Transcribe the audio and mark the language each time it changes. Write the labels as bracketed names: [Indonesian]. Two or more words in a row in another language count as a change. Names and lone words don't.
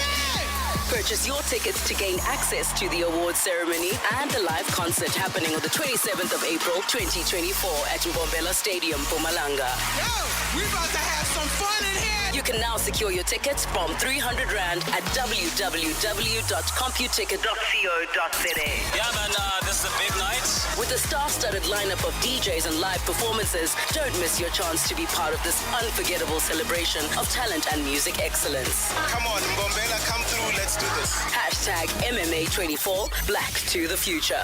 [English] Purchase your tickets to gain access to the awards ceremony and the live concert happening on the 27th of April 2024 at Mbombela Stadium, Mpumalanga. Yo, we about to have some fun in here. You can now secure your tickets from 300 Rand at www.computicket.co.za. Yeah, man, this is a big night. With a star-studded lineup of DJs and live performances, don't miss your chance to be part of this unforgettable celebration of talent and music excellence. Come on, Mbombela, come through. Let's do this. Hashtag MMA24, Black to the Future.